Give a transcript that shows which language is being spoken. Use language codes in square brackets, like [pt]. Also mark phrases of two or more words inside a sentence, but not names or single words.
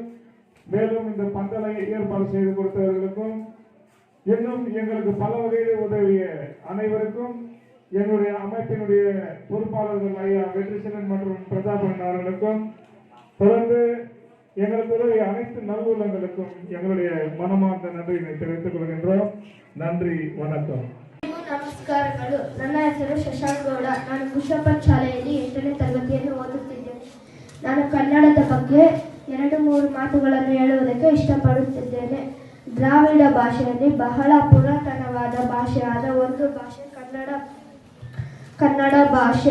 [ta] மேலும் இந்த பந்தலை ஏற்பாடு செய்து கொடுத்தவர்களுக்கும் இன்னும் எங்களுக்கு பல வகையில் உதவிய அனைவருக்கும் எங்களுடைய அமைப்பினுடைய பொறுப்பாளர்கள் ஐயா வெற்றிசேனன் மற்றும் பிரதாபன் அவர்களுக்கும் தொடர்ந்து எங்களுக்கு உதவிய அனைத்து நல்லுள்ளங்களுக்கும் எங்களுடைய மனமார்ந்த நன்றியை தெரிவித்துக் கொள்கின்றோம். நன்றி, வணக்கம். [kn] ನಮಸ್ಕಾರಗಳು. ನನ್ನ ಹೆಸರು ಶಶಾಂಕ್ ಗೌಡ. ನಾನು ಪುಷ್ಪಪತ್ ಶಾಲೆಯಲ್ಲಿ 8ನೇ ತರಗತಿಯನ್ನು ಓದುತ್ತಿದ್ದೇನೆ. ನಾನು ಕನ್ನಡದ ಬಗ್ಗೆ 2-3 ಮಾತುಗಳನ್ನು ಹೇಳುವುದಕ್ಕೆ ಇಷ್ಟಪಡುತ್ತಿದ್ದೇನೆ. ದ್ರಾವಿಡ ಭಾಷೆಯಲ್ಲಿ ಬಹಳ ಪುರಾತನವಾದ ಭಾಷೆಯಾದ ಒಂದು ಭಾಷೆ ಕನ್ನಡ ಭಾಷೆ.